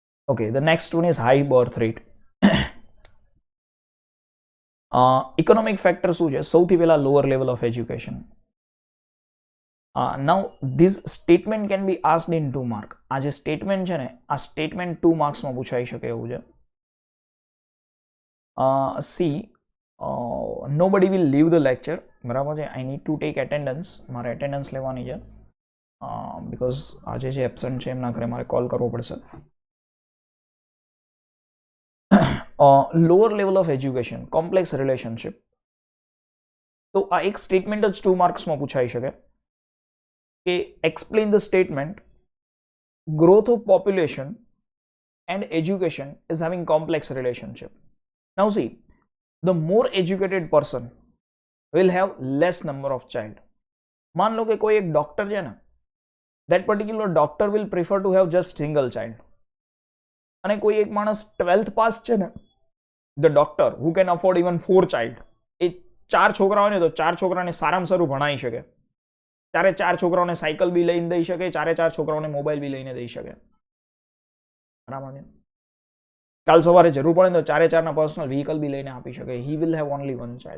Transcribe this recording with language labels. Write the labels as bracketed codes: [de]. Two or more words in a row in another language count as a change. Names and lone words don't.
[en] Okay, the next one is high birth rate. Economic factor [gu] શું છે? સૌથી પહેલા [en] lower level of education. Now this statement can be asked in 2 mark. [gu] આ જે સ્ટેટમેન્ટ છે ને, આ સ્ટેટમેન્ટ 2 માર્ક્સમાં પૂછાઈ શકે એવું છે. [en] See, nobody will leave the lecture. [gu] બરાબર છે. [en] I need to take attendance. [gu] મારે attendance લેવાની છે. Because આજે જે એબસન્ટ છે એમના ઘરે મારે કોલ કરવો પડશે. [en] Lower level of education, complex relationship. [gu] તો આ એક સ્ટેટમેન્ટ જ 2 માર્ક્સમાં પૂછાઈ શકે કે [en] explain the statement, growth of population and education is having complex relationship. Now see, the more educated person will have less number of child. [hi] मान लो कि कोई एक डॉक्टर है ना, [en] that particular doctor will prefer to have just single child. [gu] અને કોઈ એક માણસ 12th પાસ છે ને, [en] the doctor who can afford even 4 child, [gu] એ 4 છોકરા હોય ને તો 4 છોકરાને સારામાં સારું ભણાવી શકે, 4 છોકરાઓને સાયકલ બી લઈને દઈ શકે, 4 છોકરાઓને મોબાઈલ બી લઈને દઈ શકે. બરાબર છે. કાલ સવારે જરૂર પડે તો 4 ના પર્સનલ વ્હીકલ બી લઈને આપી શકે. [en] He will have only 1 child.